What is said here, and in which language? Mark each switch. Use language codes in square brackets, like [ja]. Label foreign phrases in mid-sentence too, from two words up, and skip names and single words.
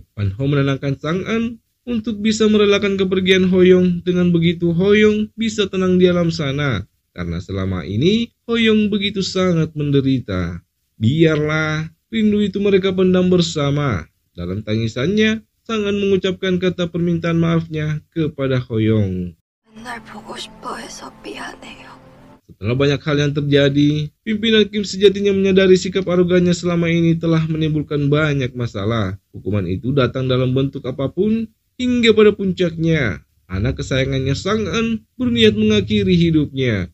[id] Pan Ho menenangkan Sang Eun untuk bisa merelakan kepergian Hoyong. Dengan begitu Hoyong bisa tenang di alam sana, karena selama ini Hoyong begitu sangat menderita. Biarlah rindu itu mereka pendam bersama. Dalam tangisannya, Sang An mengucapkan kata permintaan maafnya kepada Hoyong. [ko] 맨날 보고 싶어 해서 미안해요. [id] Setelah banyak hal yang terjadi, pimpinan Kim sejatinya menyadari sikap arogannya selama ini telah menimbulkan banyak masalah. Hukuman itu datang dalam bentuk apapun, hingga pada puncaknya, anak kesayangannya Sang An berniat mengakhiri hidupnya.